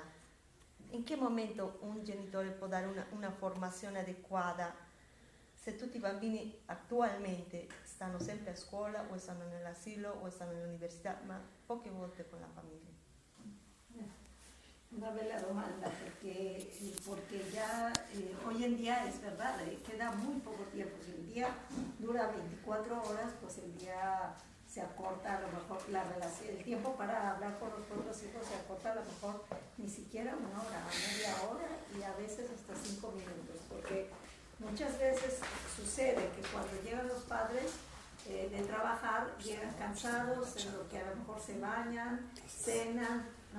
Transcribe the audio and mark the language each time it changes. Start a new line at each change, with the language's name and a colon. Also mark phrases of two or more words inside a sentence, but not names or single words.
Italian: In che momento un genitore può dare una formazione adeguata se tutti i bambini attualmente stanno sempre a scuola o stanno nell'asilo o stanno all'università, ma poche volte con la famiglia? Una bella domanda,
Spanish: porque ya hoy en día es verdad, queda muy poco tiempo. Si el día dura 24 horas, pues el día se acorta, a lo mejor la relación, el tiempo para hablar con los propios hijos se acorta a lo mejor ni siquiera una hora, media hora y a veces hasta 5 minutos, porque muchas veces sucede que cuando llegan los padres de trabajar, llegan cansados, en lo que a lo mejor se bañan, cenan, ¿no?